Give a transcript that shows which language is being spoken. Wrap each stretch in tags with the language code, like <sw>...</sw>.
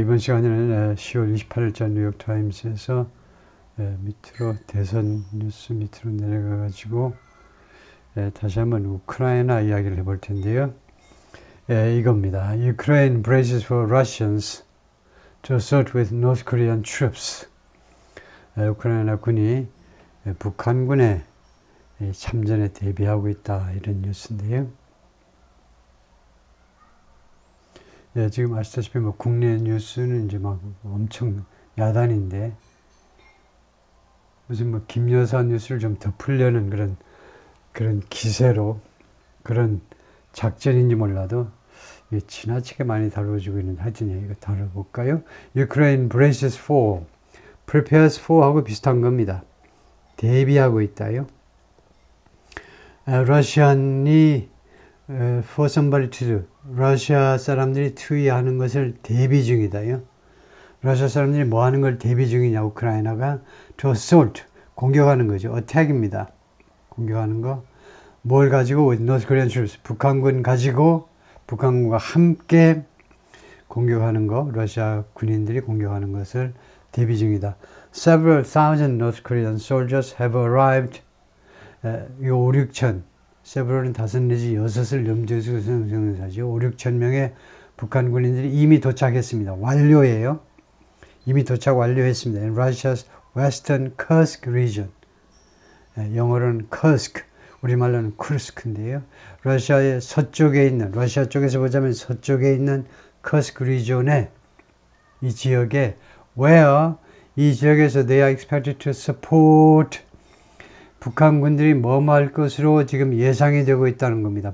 <ko>이번 시간에는 10월 28일자 뉴욕타임스에서 밑으로 대선 뉴스 밑으로 내려가가지고 다시 한번 우크라이나 이야기를 해볼 텐데요. 이겁니다.</ko> <en>Ukraine braces for Russians to assert with North Korean troops.</en> <ko>우크라이나 군이 북한군의 참전에 대비하고 있다, 이런 뉴스인데요. 지금 아시다시피 국내 뉴스는 이제 막 엄청 야단인데, 무슨 김 여사 뉴스를 좀 덮으려는 그런 기세로, 그런 작전인지 몰라도 지나치게 많이 다뤄지고 있는, 하여튼 이거 다뤄볼까요? Ukraine braces for, prepares for 하고 비슷한 겁니다. 대비하고 있다요. 러시안이</ko> <en>for somebody to do,</en> <ko>러시아 사람들이 투의하는 것을 대비 중이다요. 러시아 사람들이 뭐 하는 걸 대비 중이냐, 우크라이나가</ko> <en>to assault,</en> <ko>공격하는 거죠. attack입니다. 공격하는 거. 뭘 가지고?</ko> <en>with North Korean troops,</en> <ko>북한군 가지고, 북한군과 함께 공격하는 거, 러시아 군인들이 공격하는 것을 대비 중이다.</ko> <en>Several thousand North Korean soldiers have arrived.</en> <ko>5, 6천, several은 5 내지 6을 염두에 두고 생각하죠. 5, 6천 명의 북한 군인들이 이미 도착했습니다. 완료예요. 이미 도착 완료했습니다.</ko> <en>In Russia's Western Kursk region.</en> <ko>영어로는 Kursk, 우리말로는 쿠르스크인데요. 러시아의 서쪽에 있는, 러시아 쪽에서 보자면 서쪽에 있는 Kursk region에, 이 지역에, where, 이 지역에서</ko> <en>they are expected to support,</en> <ko>북한군들이 뭐뭐 할 것으로 지금 예상이 되고 있다는 겁니다.</ko>